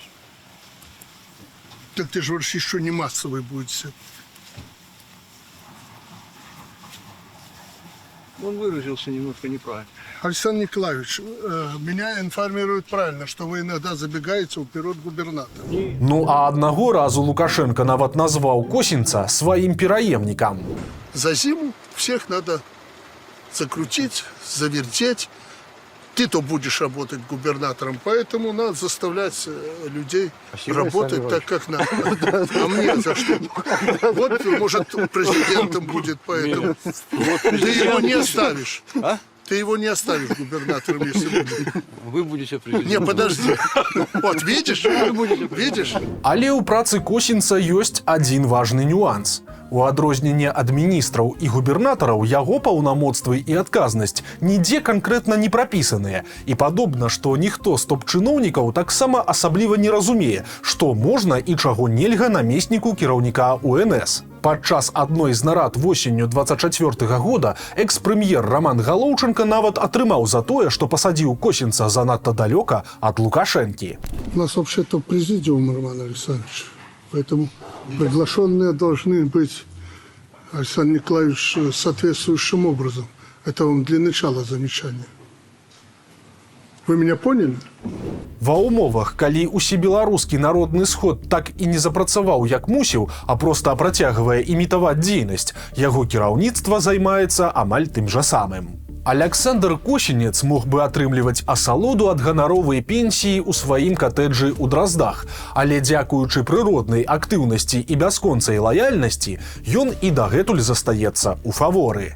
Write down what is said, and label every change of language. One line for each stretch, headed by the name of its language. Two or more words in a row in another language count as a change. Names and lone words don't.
Russian: Так ты же говоришь, еще не массовый будет сев. Он выразился немножко неправильно. Александр Николаевич, меня информируют правильно, что вы иногда забегаете вперед губернатора.
Belarusian: Ну а аднаго разу Лукашенко нават назваў Косінца сваім пераемнікам.
Russian: За зиму всех надо закрутить, завертеть. Ты-то будешь работать губернатором, поэтому надо заставлять людей работать так, как надо. А мне за что? Вот, может, президентом будет, поэтому. Ты его не оставишь. Ты его не оставишь губернатором, если будет. Вы будете президентом. Не, подожди. Вот, видишь? Видишь?
Belarusian: Але ў працы Косінца ёсць адзін важны нюанс. У адрозненне ад міністраў і губернатараў яго паўнамоцтвы і адказнасць нідзе канкрэтна не прапісаныя. І падобна, што ніхто з топ-чыноўнікаў таксама асабліва не разумее, што можна і чаго нельга намесніку кіраўніка УНС. Падчас адной з нарад восенню 24-го года экс-прэм'ер Роман Галоўченко нават атрымаў за тое, што пасадзіў Косінца занадта далёка ад Лукашэнкі.
Russian: У нас вообще-то президиум, Роман Александрович. Поэтому приглашенные должны быть, Александр Николаевич, соответствующим образом. Это вам для начала замечания. Вы меня поняли?
Belarusian: Ва ўмовах, калі усебеларускі народны сход так і не запрацаваў як мусіў, а проста працягвае імітаваць дзейнасць, яго кіраўніцтва займаецца амаль тым жа самым. Александр Косінец мог бы атрымліваць асалоду ад ганаровай пенсіі ў сваім катэджы ў Драздах, але дзякуючы прыроднай актыўнасці і бясконцай лаяльнасці, ён і дагэтуль застаецца ў фаворы.